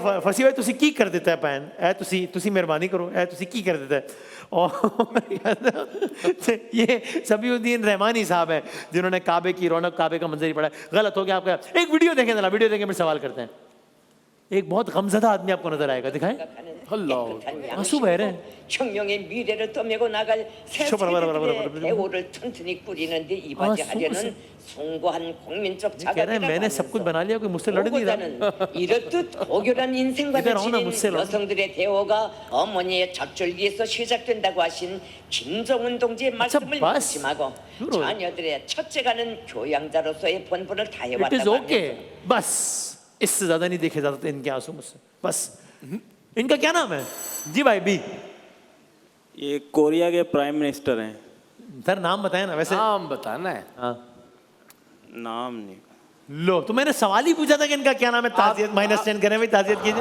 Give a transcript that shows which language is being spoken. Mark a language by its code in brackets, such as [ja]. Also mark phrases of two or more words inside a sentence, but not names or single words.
[pa] ਫਸੀ ਭਾਈ ਤੁਸੀ ਕੀ ਕਰ ਦੇਤਾ ਹੈ ਪੈਨ, ਐ ਤੁਸੀ ਮੇਹਰਬਾਨੀ ਕਰੋ, ਐ ਤੁਸੀ ਕੀ ਕਰ ਦੇਤਾ ਹੈ। [hi] और ये सबीउद्दीन रहमानी साहब है जिन्होंने काबे की रौनक, काबे का मंजर ही पढ़ा। गलत हो गया आपका। एक वीडियो देखें जरा, वीडियो देखें, फिर सवाल करते हैं। एक बहुत गमज़दा आदमी आपको नजर आएगा, दिखाएं। आंसू बह रहे हैं। [ko] 혁명의 미래를 떠밀고 나갈 새 세대들의 대우를 튼튼히 꾸리는데 이바지하려는 숭고한 국민적 자각이라고 [hi] मैंने सब कुछ बना लिया, कोई मुझसे लड़ नहीं रहा। [ko] 이렇듯 고결한 인생관을 지닌 여성들의 대우가 어머니의 젖줄기에서 시작된다고 하신 김정은 동지의 말씀을 명심하고 자녀들의 첫째가는 교양자로서의 본분을 다해왔다고 합니다. [hi] बस इससे ज्यादा नहीं देखे जाते थे इनके आंसू मुझसे। बस इनका क्या नाम है? जी भाई, बी। ये कोरिया के प्राइम मिनिस्टर हैं। सर नाम बताए ना, वैसे नाम बताना है। हाँ, नाम नहीं। लो, तो मैंने सवाल ही पूछा था कि इनका क्या नाम है। ताज़ियत -10 करें भाई, ताज़ियत कीजिए।